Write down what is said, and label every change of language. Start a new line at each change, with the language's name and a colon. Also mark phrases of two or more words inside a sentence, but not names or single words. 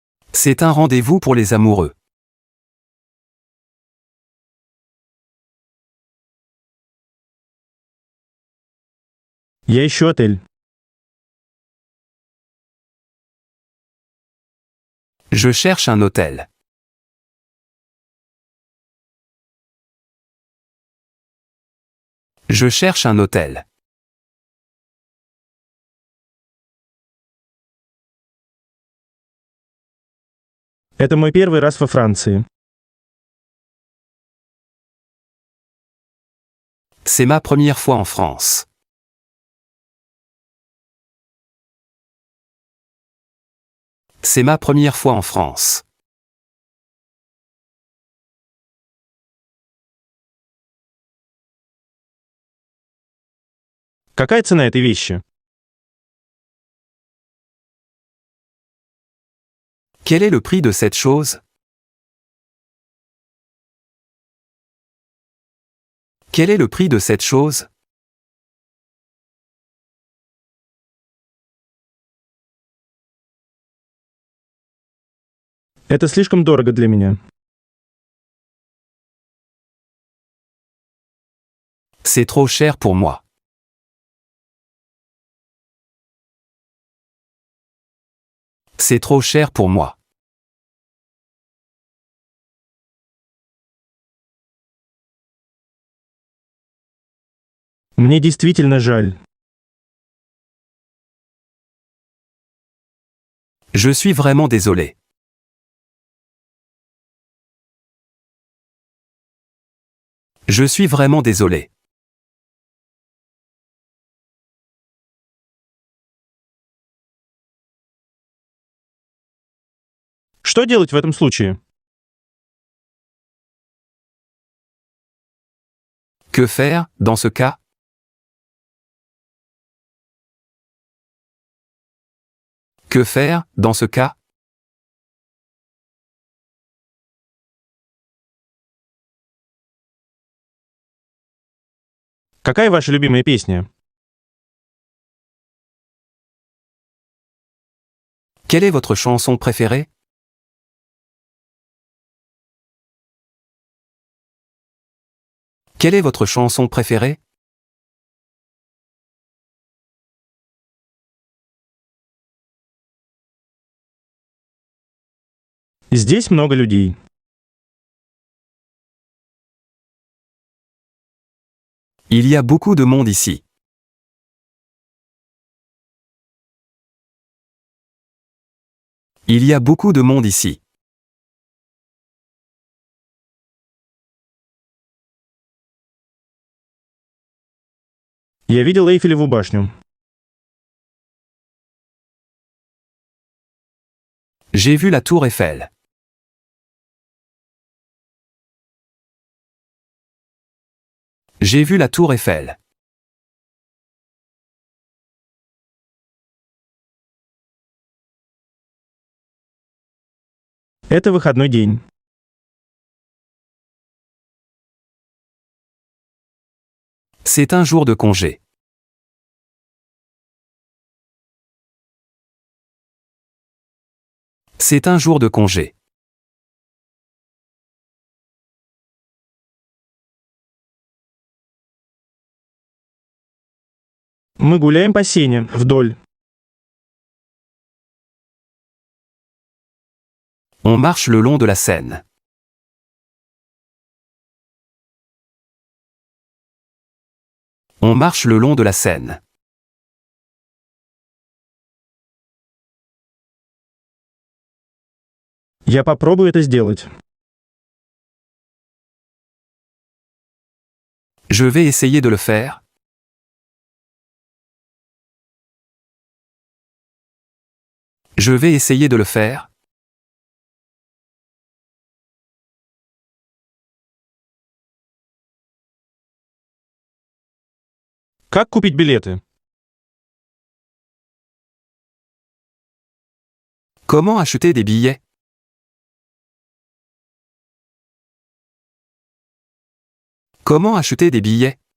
French: C'est un rendez-vous pour les amoureux.
Russian: Я ищу отель.
French: Je cherche un hôtel. Je cherche un hôtel.
Russian: Это мой первый раз во Франции.
French: C'est ma première fois en France. C'est ma première fois en France.
Russian: Какая цена этой вещи?
French: Quel est le prix de cette chose? Quel est le prix de cette chose?
Russian: Это слишком дорого для меня.
French: C'est trop cher pour moi. C'est trop cher pour moi.
Russian: Мне действительно жаль.
French: Je suis vraiment désolé. Je suis vraiment désolé.
Russian: Что делать в этом случае?
French: Que faire, dans ce cas? Que faire, dans ce cas?
Russian: Какая ваша любимая песня?
French: Quelle est votre chanson préférée? Quelle est votre chanson préférée?
Russian: Здесь много людей.
French: Il y a beaucoup de monde ici. Il y a beaucoup de monde ici.
Russian: Я видел Эйфелеву башню.
French: J'ai vu la tour Eiffel. J'ai vu la tour Eiffel.
Russian: Это выходной день.
French: C'est un jour de congé. C'est un jour de congé.
Russian: Мы гуляем по Сене, вдоль.
French: On marche le long de la Seine. On marche le long de la Seine.
Russian: Я попробую это сделать.
French: Je vais essayer de le faire. Je vais essayer de le faire.
Russian: Как купить билеты?
French: Comment acheter des billets? Comment acheter des billets?